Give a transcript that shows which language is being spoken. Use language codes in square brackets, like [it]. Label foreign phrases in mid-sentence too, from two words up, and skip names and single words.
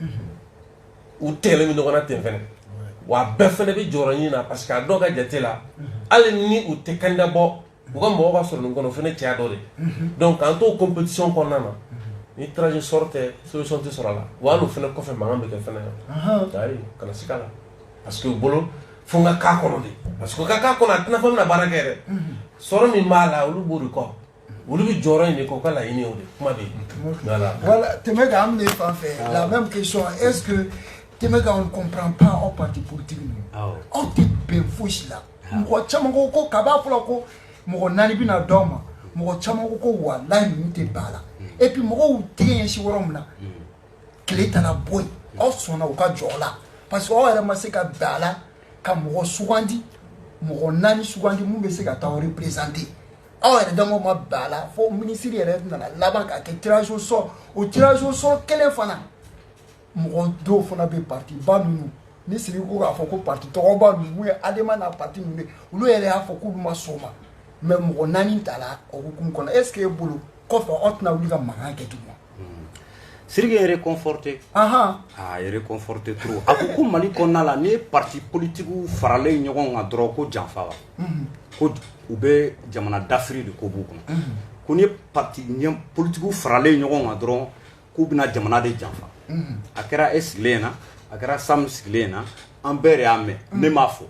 [bm] u tɛgɛlen bɛ ɲɔgɔn na ten fɛnɛ wa a bɛɛ fɛnɛ bɛ jɔyɔrɔ ɲini na parce que a dɔw ka jate la hali ni u tɛ candidat bɔ u ka mɔgɔ b'a sɔrɔ nin kɔnɔ o fɛnɛ cɛya dɔ de donc k'an t'o compétition kɔnɔna na ni tirage sort tɛ solution tɛ sɔrɔ a la wa hali o fɛnɛ kɔfɛ mankan bɛ kɛ fɛnɛ ayi kana sika la parce que u bolo fo n ka k'a kɔnɔ de parce que o ka k'a kɔnɔ a tɛna fɔ bɛna baara kɛ yɛrɛ sɔrɔ min b'a la olu b'o de kɔ olu bɛ jɔyɔrɔ in de kɔ u ka laɲini o de kuma bɛ yen voilà tɛmɛ ka an minɛ fan fɛ [fr] la même question est-ce que [bm] tɛmɛ ka [fr] on ne comprend pas [bm] aw [fr] parti politique [bm] ninnu aw tɛ bɛn fosi la mɔgɔ caman ko kaba fɔlɔ ko mɔgɔ naani bɛna d'aw ma mɔgɔ caman ko walayi ninnu tɛ ban a la [fr] et puis [bm] mɔgɔw tɛgɛ ɲɛsin yɔrɔ min na tile tana bɔ yen aw sɔnna u ka jɔ o la parce que aw yɛrɛ ma se ka bɛn a la ka mɔgɔ sugandi mɔgɔ naani sugandi mun bɛ se ka taa aw représenter aw yɛrɛ dama ma bɛn a la fo ministre yɛrɛ nana laban k'a kɛ [fr] tirage au sort [bm] o [fr] tirage au sort [bm] kelen fana mɔgɔ dɔw fana bɛ parti ba ninnu ni sigi ko k'a fɔ ko parti tɔgɔba ninnu mun ye adama n'a parti ninnu ye olu yɛrɛ y'a fɔ k'olu ma sɔn ma mais mɔgɔ naani t'a la o hukumu kɔnɔ [fr] est ce que [bm] e bolo kɔfɛ aw tɛna wuli ka mankan kɛ tugun. [fr] Siriki est réconforté. Il est réconforté trop. [bm] A ko ko Mali kɔnɔna la ni [fr] parti politique [bm] faralen ɲɔgɔn kan dɔrɔn ko janfa wa. Ko u bɛ jamana dafiri de ko b'u kɔnɔ. Ko ni [fr] parti politique [bm] faralen ɲɔgɔn kan dɔrɔn k'u bɛna jamana de janfa. A kɛra e sigilen na a kɛra Sam sigilen na an bɛɛ de y'a mɛn ne m'a fɔ.